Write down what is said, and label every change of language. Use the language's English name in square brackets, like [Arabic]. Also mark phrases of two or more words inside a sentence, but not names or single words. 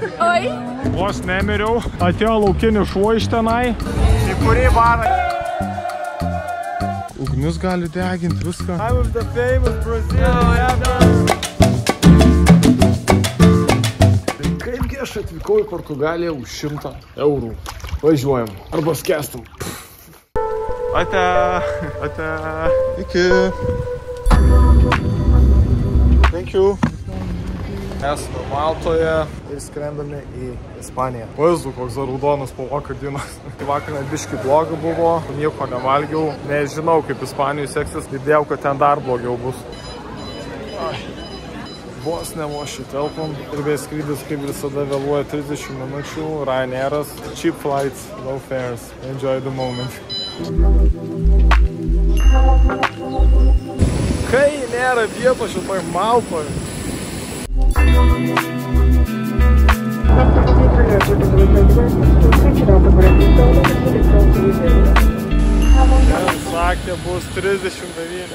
[Lithuanian] Oi? Vos nemiriau. Atėjo laukinis šuo iš tenai. Į kurį barą. Ugnis gali deginti viską. [English] I'm with the famous Brazilian. [Lithuanian] Kaipgi aš atvykau į Portugaliją už 100 eurų. Važiuojam. Arba skęstam. Ate. Ate. Iki. [English] Thank you. [Lithuanian] Esame Maltoje ir skrendame į Ispaniją. Vaizdu, koks raudonas po vakar dienos. Vakar net biški bloga buvo, nieko nevalgiau. Nežinau, kaip Ispanijai seksis, girdėjau, kad ten dar blogiau bus. Vos nemoši telpom. Ir bei skrydis, kaip visada, vėluoja 30 minučių. Ryanairas. [English] Cheap flights, low fares. Enjoy the moment. [Lithuanian] Kai nėra vietos šitoj Maltoj. Sakė, bus 39.